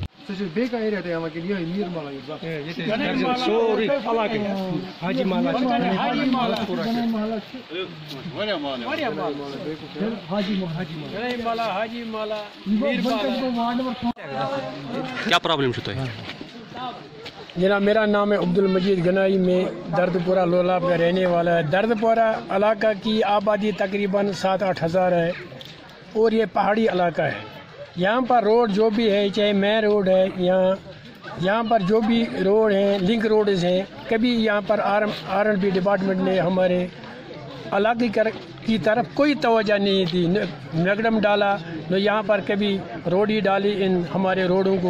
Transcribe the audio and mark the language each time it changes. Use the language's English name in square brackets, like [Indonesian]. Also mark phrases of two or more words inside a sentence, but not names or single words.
[English] back area [Urdu] تھا کہ یہ میر مالا [Kashmiri] سورُے علاقہٕ حاجی مالا چھُ حاجی مالا کیا پرابلم چھو تۄہہِ؟ [Urdu] جناب میرا نام ہے عبد المجید گنائی، میں درد پورہ لولاب کا رہنے والا ہے۔ درد پورہ علاقہ کی آبادی تقریباً 7-8 ہزار ہے اور یہ پہاڑی علاقہ ہے۔ یہاں پر روڈ جو بھی ہے، چاہے مین روڈ ہے، یہاں پر جو بھی روڈ ہیں، [English] link roads [Urdu] ہیں، کبھی یہاں پر R&B ڈپارٹمنٹ نے ہمارے علاقے کی طرف کوئی توجہ نہیں تھی، میگڈم ڈالا نہ یہاں پر کبھی روڈ ہی ڈالی ان ہمارے روڈوں کو۔